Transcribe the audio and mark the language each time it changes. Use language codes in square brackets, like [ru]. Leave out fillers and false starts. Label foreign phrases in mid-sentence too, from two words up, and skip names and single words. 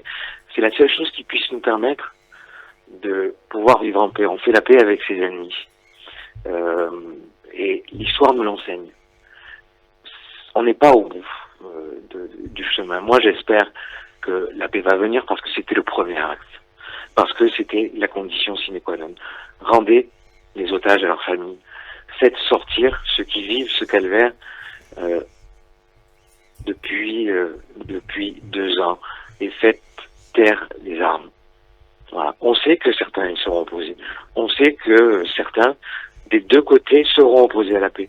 [fr] C'est la seule chose qui puisse nous permettre de pouvoir vivre en paix. On fait la paix avec ses ennemis. Et l'histoire nous l'enseigne. On n'est pas au bout du chemin. Moi, j'espère que la paix va venir parce que c'était le premier acte. Parce que c'était la condition [la] sine qua non. [fr] Rendez les otages à leur famille. Faites sortir ceux qui vivent ce calvaire depuis 2 ans. Et faites taire les armes. Voilà. On sait que certains y seront opposés. On sait que certains, des deux côtés, seront opposés à la paix.